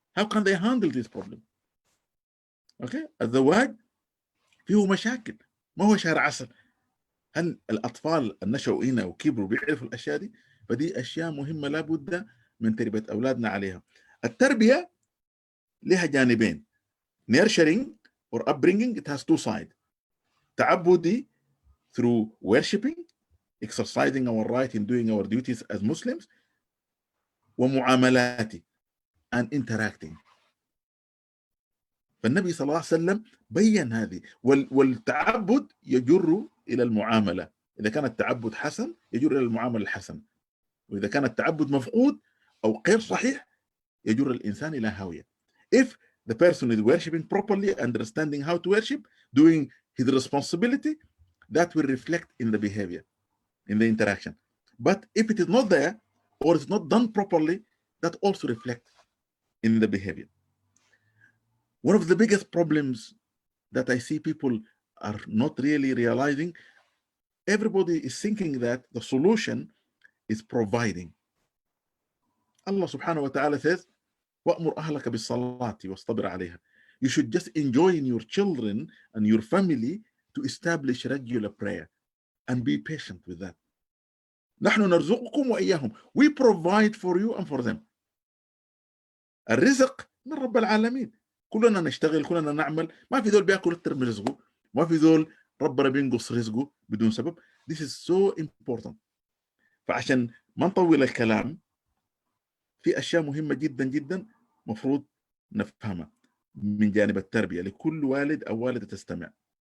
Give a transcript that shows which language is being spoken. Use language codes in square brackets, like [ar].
[en] How can they handle this problem? [ar] Okay, الزواج فيه مشاكل، ما هو شهر عسل. هل الأطفال النشأوا هنا وكبروا بيعرفوا الأشياء دي؟ فدي أشياء مهمة لابد من تربية أولادنا عليها. التربية لها جانبين. [en] Nurturing or upbringing, it has two sides. [ar] تعبدي [en] through worshipping, exercising our right in doing our duties as Muslims, [ar] ومعاملاتي [en] and interacting. [ar] فالنبي صلى الله عليه وسلم بيّن هذه، والتعبد يجر إلى المعاملة. إذا كان التعبد حسن يجر إلى المعاملة الحسنة، وإذا كان التعبد مفقود أو غير صحيح يجر الإنسان إلى هاوية. [en] If the person is worshiping properly, understanding how to worship, doing his responsibility, that will reflect in the behavior, in the interaction. But if it is not there, or it's not done properly, that also reflects in the behavior. One of the biggest problems that I see people are not really realizing, everybody is thinking that the solution is providing. Allah subhanahu wa ta'ala says, [ar] وَأْمُرْ أَهْلَكَ بِالصَّلَاةِ وَاصْطَبِرْ عَلَيْهَا. [en] You should just enjoy in your children and your family to establish regular prayer and be patient with that. [ar] نحن نرزقكم وإياهم. [en] We provide for you and for them. [ar] الرزق من رب العالمين. كلنا نشتغل، كلنا نعمل، ما في ذول بياكل أكتر من رزقه، ما في ذول ربنا بينقص رزقه بدون سبب. [en] This is so important. [ar] فعشان ما نطول الكلام، في أشياء مهمة جدا جدا مفروض نفهمها من جانب التربية لكل والد أو والدة تستمع.